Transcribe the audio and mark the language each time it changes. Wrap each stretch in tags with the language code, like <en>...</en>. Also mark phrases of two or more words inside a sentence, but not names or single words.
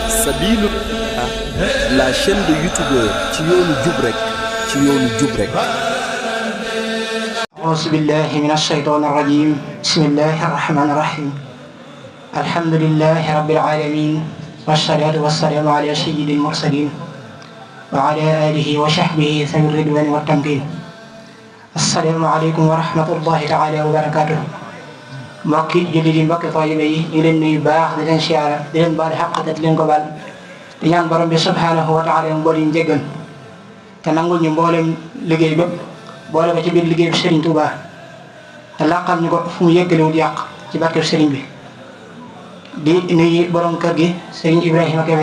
<wo>Sabilu</wo> <fr>la chaîne de youtubeur</fr> <wo>ci yoonu jub rek</wo> <ar>أعوذ بالله من الشيطان الرجيم بسم الله الرحمن الرحيم الحمد لله رب العالمين والصلاة والسلام على سيد المرسلين وعلى آله وصحبه ذوي الرضوان والتمكين السلام عليكم ورحمة الله تعالى وبركاته</ar> <wo>mbokki jullit yi mbokki taalibe yi ñu leen nuyu baax di leen siyaara di leen baal xaq te di leen ko baal di ñaan borom bi</wo> <ar>سبحانه وتعالى</ar> <wo>mu boole ñu jéggal te nangul ñu mboolem liggéey bépp boole ko ci biir liggéey bi Serigne Touba te laqal ñu ko fu mu yëggalewul yàq ci barkeb Serigne bi di nuyu borom kër gi Serigne Ibrahima Kébé</wo>